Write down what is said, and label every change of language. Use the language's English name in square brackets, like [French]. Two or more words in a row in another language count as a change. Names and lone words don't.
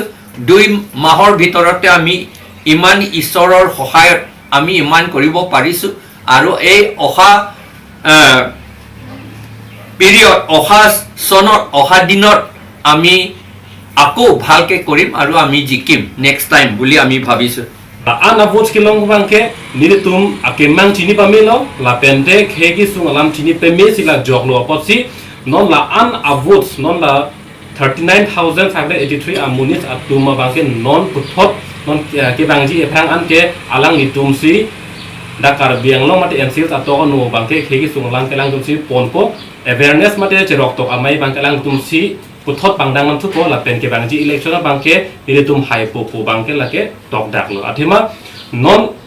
[Assamese] 2 মাহৰ ভিতৰতে আমি ইমান ঈশ্বৰৰ সহায়ত আমি ইমান কৰিব পাৰিছোঁ আৰু এই অহা পিৰিয়ড অহা চনত অহা দিনত আমি আকৌ ভালকে কৰিম আৰু আমি জিকিম [English] next time [Assamese] বুলি আমি ভাবিছোঁ। [Karbi] Ana votes kilong bangke nili tum akemang chini pamelo la pente khegi sungalam chini peme sila joglo apotsi non la an votes non la 39,583 amunis atuma bangke non puthot non ke bangji ephang an ke alang nitum si dakar bianglo mate ensil ato no bangke khegi sungalam kelang tum si ponpo awareness mate cherok tok amai bangke lang tum si puthot pangdang nam thuko la pen ke bangji election bangke nili tum hai popo bangke lake tok daklo athima non